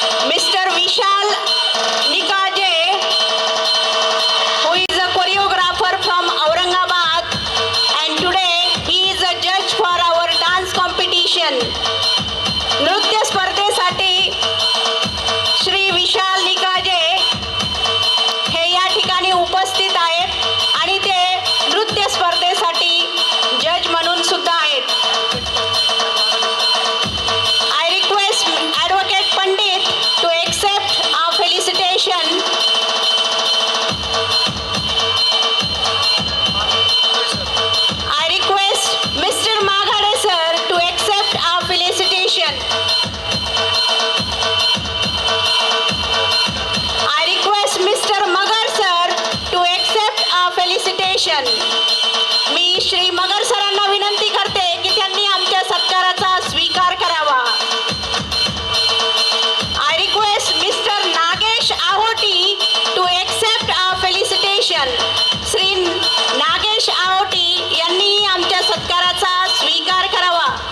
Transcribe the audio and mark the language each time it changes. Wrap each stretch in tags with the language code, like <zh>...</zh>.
<en>Mr. Vishal Nikaje, who is a choreographer from Aurangabad, and today he is a judge for our dance competition.</en> <mr>नृत्य स्पर्धेसाठी श्री विशाल निकाजे हे या ठिकाणी उपस्थित आहेत आणि ते नृत्य स्पर्धेसाठी जज म्हणून सुद्धा आहेत.</mr> <en>I request Advocate Pandit to accept our felicitation. I request Mr. Maghade sir to accept our felicitation. I request Mr. Magar sir to accept our felicitation.</en> <mr>मी श्री मगर सरांना विनंती करते की त्यांनी आमच्या सत्काराचा स्वीकार करावा.</mr> <en>I request Mr. Nagesh Ahoti to accept our felicitation.</en> <mr>Shri Nagesh आहोटी यांनी आमच्या सत्काराचा स्वीकार करावा.</mr>